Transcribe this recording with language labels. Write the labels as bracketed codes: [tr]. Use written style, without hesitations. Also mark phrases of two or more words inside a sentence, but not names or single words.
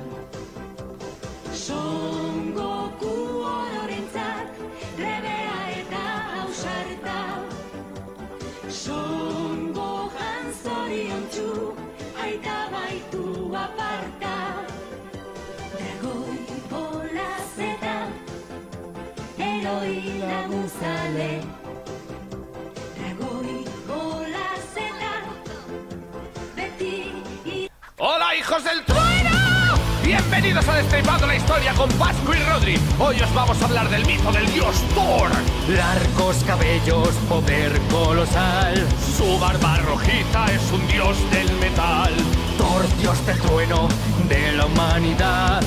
[eu] Son Goku ororentzat Rebea eta ausarta Son Gohan zoriontsu Aita baitu aparta Dragoi bola zeta Eroi lagunzale Dragoi bola zeta Beti [es] ¡Hola, hijos del trueno! Bienvenidos a Destripando la Historia con Pascu y Rodri. Hoy os vamos a hablar del mito del dios Thor. Largos cabellos, poder colosal. Su barba rojiza es un dios del metal. Thor, dios del trueno de la humanidad.